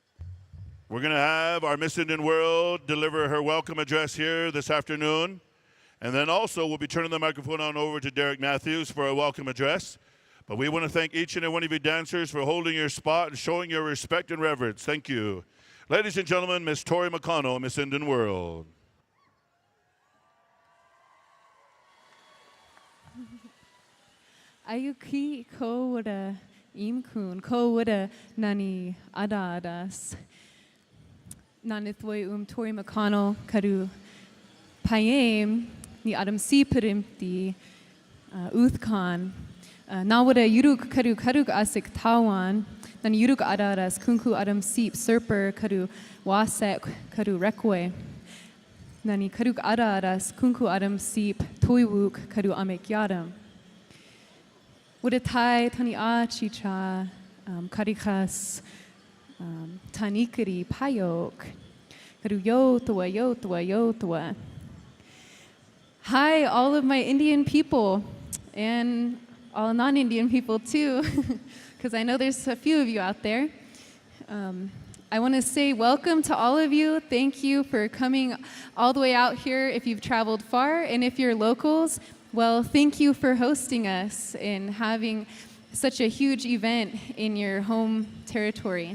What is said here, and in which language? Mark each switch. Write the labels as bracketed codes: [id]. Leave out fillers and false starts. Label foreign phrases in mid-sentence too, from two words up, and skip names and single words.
[en] going to have our Miss Indian World deliver her welcome address here this afternoon. And then also we'll be turning the microphone on over to Derek Matthews for a welcome address. But we want to thank each and every one of you dancers for holding your spot and showing your respect and reverence. Thank you. Ladies and gentlemen, Miss Tori McConnell, Miss Indian World. [kyh] Ayuki ko wada imkun ko wada nani adadas nanithway Tori McConnell karu payem ni adam si perimti Uthkan. Nawada yuruk kadu karuk asik tawan. Nan yuruk adaras kunku adam sip serper kadu wasek kadu rekwe. Nani karuk adaras kunku adam sip toiwuk kadu amek yadam. Udatai tani achicha karikas tanikari payok. Kadu yotua yotua yotua. [en] Hi, all of my Indian people and all non-Indian people too, because I know there's a few of you out there. I want to say welcome to all of you. Thank you for coming all the way out here if you've traveled far, and if you're locals, well, thank you for hosting us and having such a huge event in your home territory.